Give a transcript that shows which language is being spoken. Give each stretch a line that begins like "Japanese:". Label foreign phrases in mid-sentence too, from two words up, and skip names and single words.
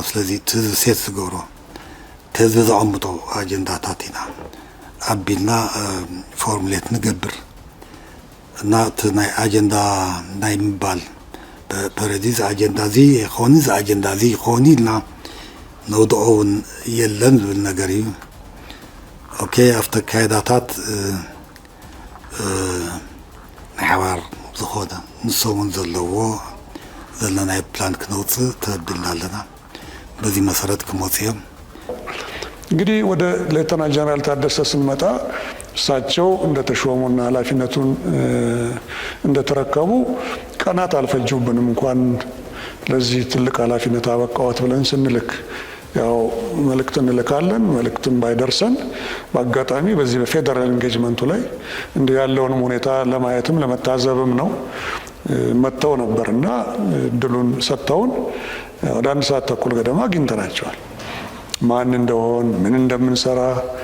Tigrinya: ስለዚ እቲ ህዝቢ ሴት ዝገብሮ እቲ ህዝቢ ዘቐምጦ ኣጀንዳታት ኢና ኣቢልና ፎርሙሌት ንገብር እና እቲ ናይ ኣጀንዳ ናይ ምባል በረዲ እዚ ኣጀንዳ እዚ ይኾኒ እዚ ኣጀንዳ እዚ ይኾኒ ኢልና ነውድኦ እውን የለን ዝብል ነገር እዩ ኦኬ ኣብቲ ኣካየዳታት ናይ ሓባር ዝኾነ ንሶም እውን ዘለዎ ዘለናይ ፕላን ክነውፅእ ተበልና ኣለና በዚ መሰረት ክመፁ እዮም
Amharic: እንግዲህ ወደ ሌተና ጀነራል ታደሰ ስንመጣ እሳቸው እንደተሾሙና ኃላፊነቱን እንደተረከቡ ቀናት አልፈጁብንም እንኳን ለዚህ ትልቅ ኃላፊነት አበቃዎት ብለን ስንልክ ያው መልእክት እንልካለን መልእክትም ባይደርሰን በአጋጣሚ በዚህ በፌደራል ኢንጌጅመንቱ ላይ እንደ ያለውንም ሁኔታ ለማየትም ለመታዘብም ነው መጥተው ነበርና እድሉን ሰጥተውን ወደ 1 ሰዓት ተኩል ገደማ አግኝተናቸዋል ማን እንደሆን ምን እንደምንሰራ